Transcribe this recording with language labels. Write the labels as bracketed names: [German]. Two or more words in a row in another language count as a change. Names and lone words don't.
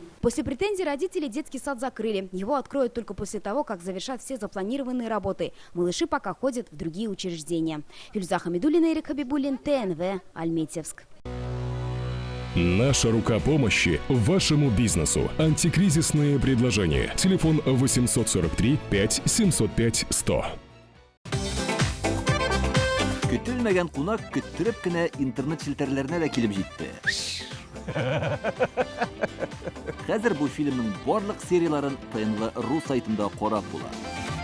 [Russian] После претензий родителей детский сад закрыли. Его откроют только после того, как завершат все запланированные работы. Малыши пока ходят в другие учреждения. Филюза Хамидуллина, Эрик Хабибуллин, ТНВ, Альметьевск. Наша рука помощи вашему бизнесу. Антикризисные предложения. Телефон 843 5 705 100. [Tatar] Көтелмәгән кунак көттүреп кенә интернет челтәрләренә дә килеп җитте. Хәзер бу фильмның барлык серияларын ТНВ.ру сайтында карап була.